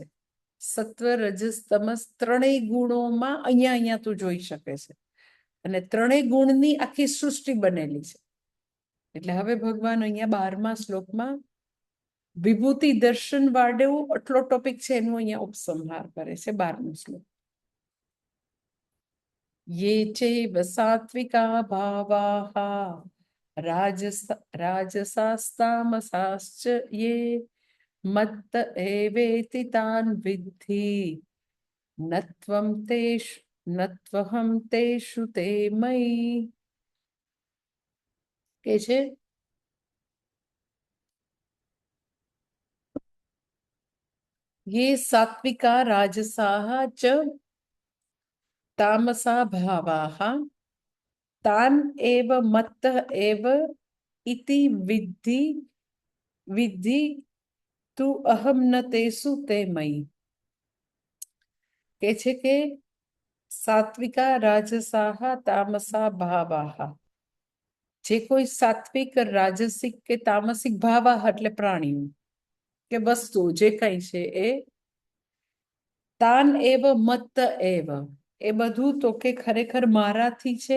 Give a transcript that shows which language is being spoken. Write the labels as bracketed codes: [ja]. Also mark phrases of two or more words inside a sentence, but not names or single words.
[gu] સત્વ, રજસ, તમસ ત્રણેય ગુણોમાં અહીંયા તું જોઈ શકે છે, અને ત્રણેય ગુણની આખી સૃષ્ટિ બનેલી છે. એટલે હવે ભગવાન અહીંયા 12મા શ્લોકમાં વિભૂતિ દર્શન વાળેવું આટલો ટોપિક છે એનું અહીંયા ઉપસંહાર કરે છે 12મો શ્લોક. [sa] ये चैव सात्विका भावाः राजसास्तामसाश्च ये मत्त एवेति तान् विद्धि नत्वहं तेषु ते मयि. [gu] કે છે [sa] ये सात्विका राजसाः च तामसा भावाः तान् एव मत्तः एव इति विद्धि तु अहम न तेषु ते मयि. [gu] કે છે કે [sa] સાત્વિકા રાજસાહ તામસા ભાવાહ, [gu] જે કોઈ સાત્વિક, રાજસિક કે તામસિક ભાવાહ એટલે પ્રાણીઓ કે વસ્તુ જે કઈ છે એ [sa] તાન એવ મત્ત એવ, [gu] એ બધું તો કે ખરેખર મારાથી છે.